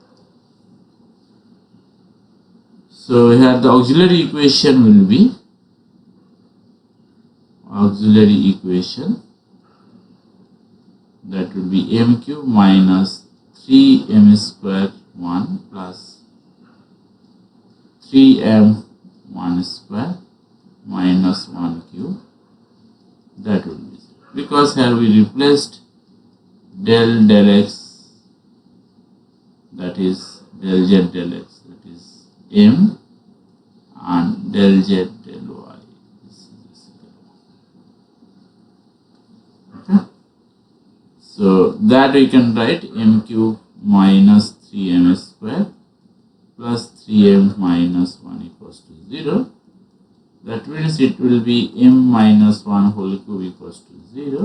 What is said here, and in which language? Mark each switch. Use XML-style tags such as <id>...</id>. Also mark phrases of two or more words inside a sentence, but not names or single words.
<en>So here the auxiliary equation will be that will be m cube minus 3m square 1 plus 3m 1 square minus 1 cube, that will be 0. Because here we replaced del x, that is del z del x, that is m, and del z del y. Okay. So that we can write m cube minus 3m square plus 3m minus 1 equals to 0. That means it will be m minus 1 whole cube equals to 0.</en>